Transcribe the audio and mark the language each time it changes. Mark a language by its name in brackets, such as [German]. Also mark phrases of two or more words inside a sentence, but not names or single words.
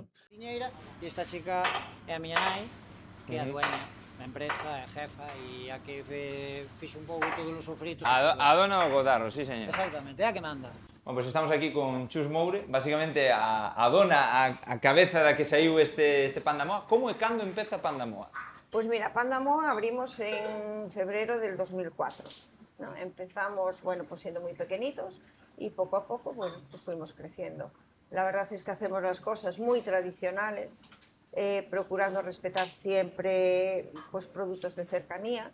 [Galician] Piñeira, e esta chica é a miña nai, que é a dueña da empresa, é a jefa e a que fixo un pouco todos os sofritos. A dona do Godarro, sí, señor. Exactamente, é a que manda. Bueno, pues estamos aquí con Chus Moure, basicamente a dona, a cabeza da que saiu este Pan da Moa. Como e cando empeza Pan da Moa? [Spanish] Pues mira, Pan da Moa abrimos en febrero del 2004. ¿No? Empezamos, bueno, pues siendo muy pequeñitos y poco a poco, bueno, pues fuimos creciendo. La verdad es que hacemos las cosas muy tradicionales, procurando respetar siempre pues, productos de cercanía.